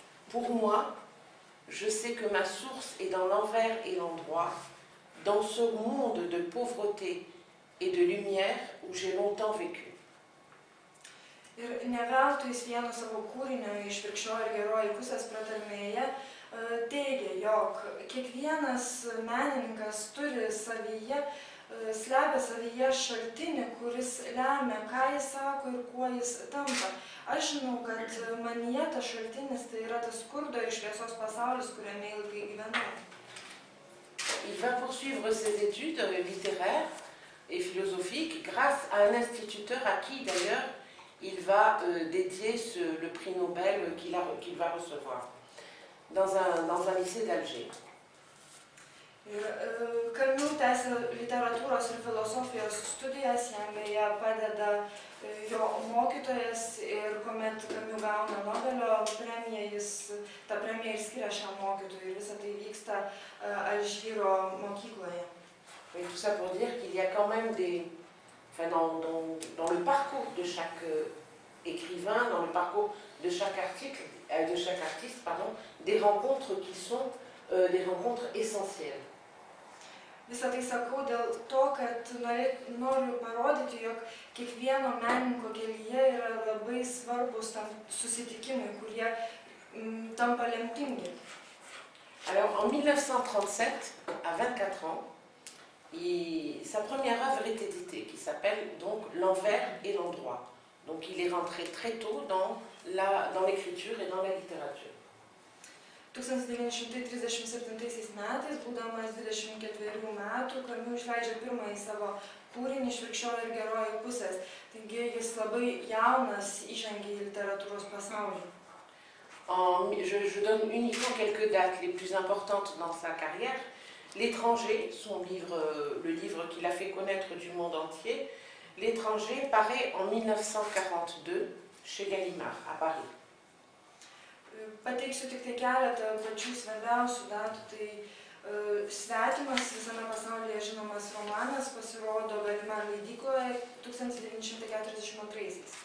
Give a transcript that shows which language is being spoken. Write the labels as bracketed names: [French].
[French] Pour moi, je sais que ma source est dans l'envers et l'endroit, dans ce monde de pauvreté et de lumière où j'ai longtemps vécu. » [Lithuanian] Ir ne veltui jis vieno savo kūrinio Išvirkščioji ir geroji pusės pratarmėje teigia, jog kiekvienas menininkas turi savyje, slepia savyje šaltinį, kuris lemia, ką jis sako ir kuo jis tampa. Aš žinau, kad manyje tas šaltinis tai yra tas skurdo ir šviesos pasaulis, kuriame ilgai gyvenau. [French] Il va poursuivre ses études littéraires et philosophiques grâce à un instituteur à qui d'ailleurs il va dédier le prix Nobel qu'il va recevoir dans un lycée d'Alger. [Lithuanian] Camus tęsia literatūros ir filosofijos studijas, jam beje padeda jo mokytojas ir kuomet Camus gauna Nobelio premiją, tą premiją ir skiria šiam mokytojui ir visą tai vyksta Alžyro mokykloje. [French] Et tout ça pour dire qu'il y a quand même dans le parcours de chaque écrivain, dans le parcours de chaque artiste, des rencontres qui sont des rencontres essentielles. [Lithuanian] Visą tai sakau dėl to, kad noriu parodyti, jog kiekvieno menininko kelyje yra labai svarbus tam susitikimai, kurie tampa lemtingi. [French] Alors en 1937, à 24 ans, sa première œuvre est éditée, qui s'appelle donc L'envers et l'endroit. Donc il est rentré très tôt dans l'écriture et dans la littérature. [Lithuanian] 1937 metais, būdamas 24 metų, Camus išleidžia pirmąjį savo kūrinį Išvirkščioji ir geroji pusės. Taigi jis labai jaunas įžengė į literatūros pasaulį. [French] Je donne uniquement quelques dates les plus importantes dans sa carrière. L'étranger, le livre qu'il a fait connaître du monde entier, L'étranger paraît en 1942 chez Gallimard à Paris. [Lithuanian] Pateiksiu tik tai keletą pačių svarbiausių datų. Tai Svetimas visame pasaulyje žinomas romanas pasirodo Gallimard leidykloje 1942.